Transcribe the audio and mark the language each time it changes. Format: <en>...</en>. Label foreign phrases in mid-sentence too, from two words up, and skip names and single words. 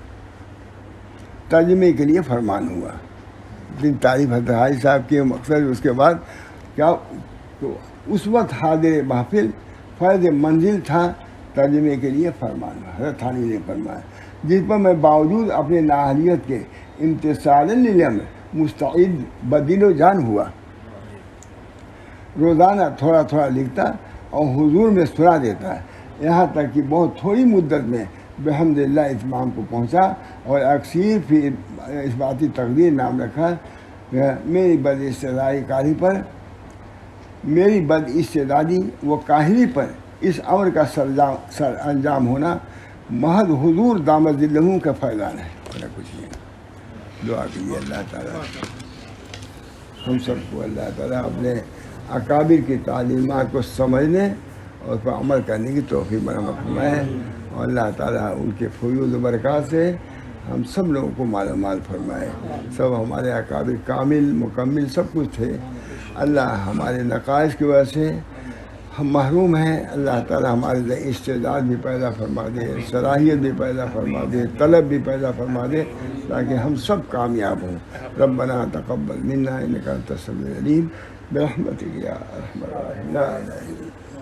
<ur>ترجمے کے لیے فرمان ہوا. اتنی تعریف حضرت حاجی صاحب کی مقصد. اس کے بعد کیا تو اس وقت حاضر محفل فیض منزل تھا، ترجمے کے لیے فرمان ہوا. حضرت تھانوی نے فرمایا جس پر میں باوجود اپنے نااہلیت کے</ur> <ar>امتثال للامر</ar> <ur>مستعد</ur> <fa>بدل و جان</fa> <ur>ہوا، روزانہ تھوڑا تھوڑا لکھتا اور حضور میں سنا دیتا، یہاں تک کہ بہت تھوڑی مدت میں بحمد اللہ اتمام کو پہنچا اور اکثیر فی اس باتی تقدیر نام رکھا. میری بد استعدادی و کاہلی پر اس امر کا سر انجام ہونا محض حضور دامت ذلہ کا فیضان ہے. کچھ نہیں. دعا کیجیے اللہ تعالیٰ ہم سب کو اللہ تعالیٰ اپنے اکابر کی تعلیمات کو سمجھنے اور اس پر عمل کرنے کی توفیق بنا فرمائے، اور اللہ تعالیٰ ان کے فیوض و برکات سے ہم سب لوگوں کو معلومات فرمائے. سب ہمارے اکابر کامل مکمل سب کچھ تھے. اللہ ہمارے نقائص کی وجہ سے ہم محروم ہیں. اللہ تعالیٰ ہمارے استعداد بھی پیدا فرما دے، صلاحیت بھی پیدا فرما دے، طلب بھی پیدا فرما دے، تاکہ ہم سب کامیاب ہوں.</ur> <ar>ربنا تقبل منا انک انت السمیع العلیم برحمتک یا ارحم الراحمین.</ar>